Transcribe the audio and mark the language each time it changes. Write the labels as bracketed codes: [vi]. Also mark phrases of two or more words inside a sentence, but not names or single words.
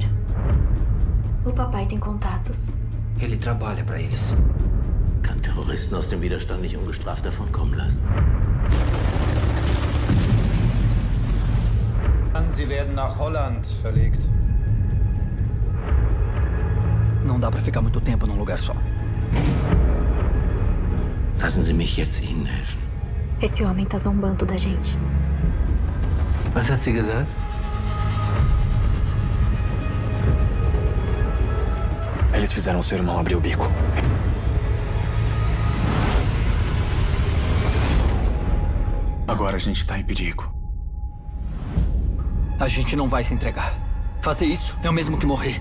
[pt] O papai tem contatos. Ele trabalha para eles. [de] Kann Terroristen aus dem Widerstand nicht ungestraft davonkommen lassen. Sie werden nach Holland verlegt. [pt] Não dá para ficar muito tempo num lugar só. [de] Lassen Sie mich jetzt Ihnen helfen. [pt] Esse homem tá zombando da gente. [de] Was hat sie gesagt? [pt] Eles fizeram seu irmão abrir o bico. Agora a gente tá em perigo. A gente não vai se entregar. Fazer isso é o mesmo que morrer.